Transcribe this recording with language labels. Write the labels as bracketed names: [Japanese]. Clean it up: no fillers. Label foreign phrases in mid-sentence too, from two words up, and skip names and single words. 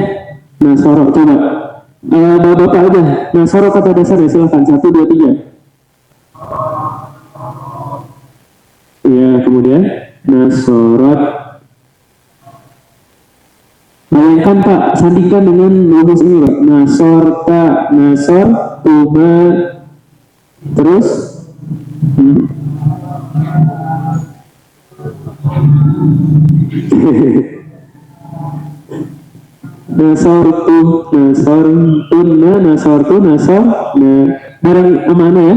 [Indonesian] Nasoro coba. Bapak aja. Nasoro kata dasarnya silakan. 1, 2, 3. Iya, kemudian nasorot. Bayangkan Pak, sandingkan dengan rumus ini Pak. [Arabic] نصرت، نصر، تما, [Indonesian] terus [Arabic] نصرت، نصرتن، نصرت، نصر, [Indonesian] nah, barang mana ya?